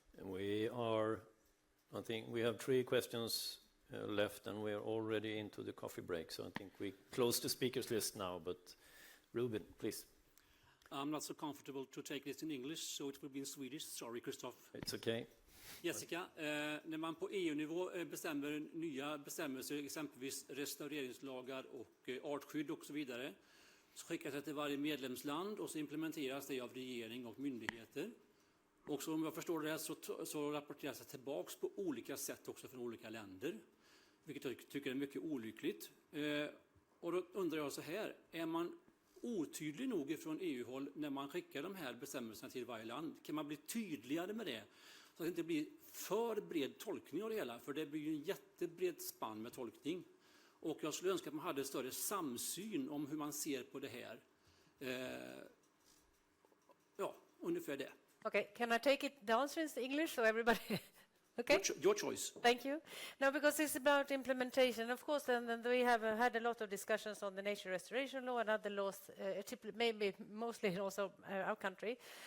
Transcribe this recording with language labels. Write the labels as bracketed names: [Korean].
[English] I think we have 3 questions left, and we are already into the coffee break. So I think we close the speakers list now, but Ruben, please. I'm not so comfortable to take this in English, so it will be in Swedish. Sorry, Christophe. It's okay. [Swedish] Jessica, när man på EU-nivå bestämmer nya bestämmelser, exempelvis restaureringslagar och artskydd och så vidare, så skickas det till varje medlemsland och så implementeras det av regering och myndigheter. Och så, om jag förstår det här, så rapporteras det tillbaks på olika sätt också från olika länder, vilket jag tycker är mycket olyckligt. Och då undrar jag så här, är man otydlig nog från EU-håll när man skickar de här bestämmelserna till varje land? Kan man bli tydligare med det? Så att det inte blir för bred tolkning av det hela, för det blir ju en jättebred spann med tolkning. Och jag skulle önska att man hade större samsyn om hur man ser på det här. Ja, ungefär det. [English] Okay, can I take the answer in English so everybody... Okay. Your choice. Thank you. No, because it's about implementation. Of course, then we have had a lot of discussions on the nature restoration law and other laws, maybe mostly also our country.